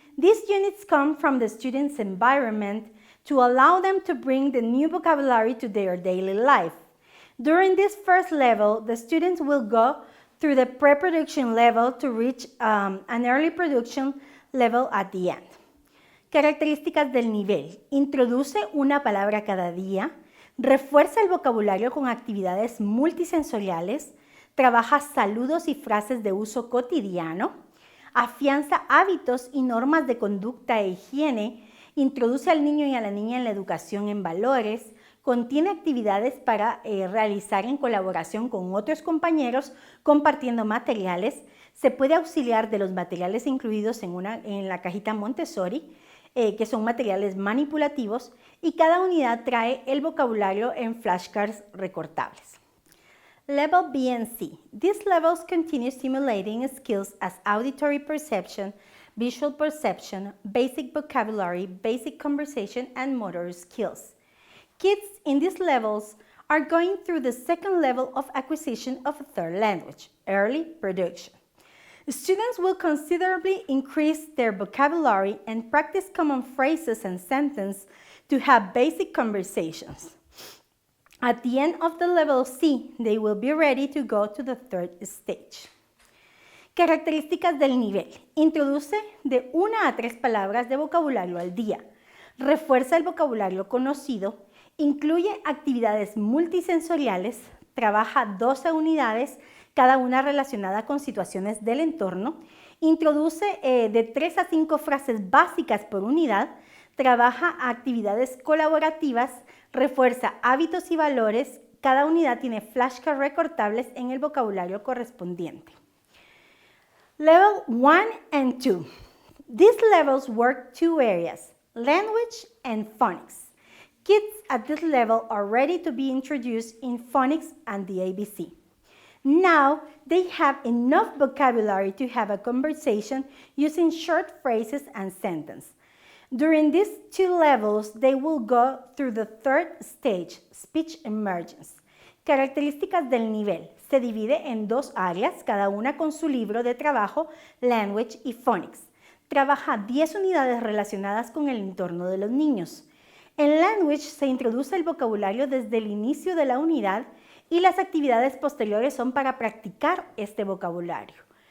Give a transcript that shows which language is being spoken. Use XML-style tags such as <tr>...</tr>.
<en>These units come from the student's environment to allow them to bring the new vocabulary to their daily life. During this first level, the students will go through the pre-production level to reach an early production level at the end.</en> <es>Características del nivel. Introduce una palabra cada día, refuerza el vocabulario con actividades multisensoriales, trabaja saludos y frases de uso cotidiano, afianza hábitos y normas de conducta e higiene, introduce al niño y a la niña en la educación en valores, contiene actividades para realizar en colaboración con otros compañeros compartiendo materiales, se puede auxiliar de los materiales incluidos en la cajita Montessori, que son materiales manipulativos, y cada unidad trae el vocabulario en flashcards recortables.</es> <en>Level B and C. These levels continue stimulating skills as auditory perception, visual perception, basic vocabulary, basic conversation, and motor skills. Kids in these levels are going through the second level of acquisition of a third language, early production. Students will considerably increase their vocabulary and practice common phrases and sentences to have basic conversations. At the end of the level C, they will be ready to go to the third stage.</en> <es>Características del nivel. Introduce de 1 a 3 palabras de vocabulario al día. Refuerza el vocabulario conocido. Incluye actividades multisensoriales. Trabaja 12 unidades, cada una relacionada con situaciones del entorno. Introduce de 3 a 5 frases básicas por unidad. Trabaja actividades colaborativas. Refuerza hábitos y valores. Cada unidad tiene flashcards recortables en el vocabulario correspondiente.</es> <en>Level 1 and 2. These levels work 2 areas, language and phonics. Kids at this level are ready to be introduced in phonics and the ABC. Now they have enough vocabulary to have a conversation using short phrases and sentences. During these 2 levels, they will go through the third stage, speech emergence.</en> <es>Características del nivel. Se divide en 2 áreas, cada una con su libro de trabajo, Language y Phonics. Trabaja 10 unidades relacionadas con el entorno de los niños. En Language se introduce el vocabulario desde el inicio de la unidad y las actividades posteriores son para practicar este vocabulario.</es>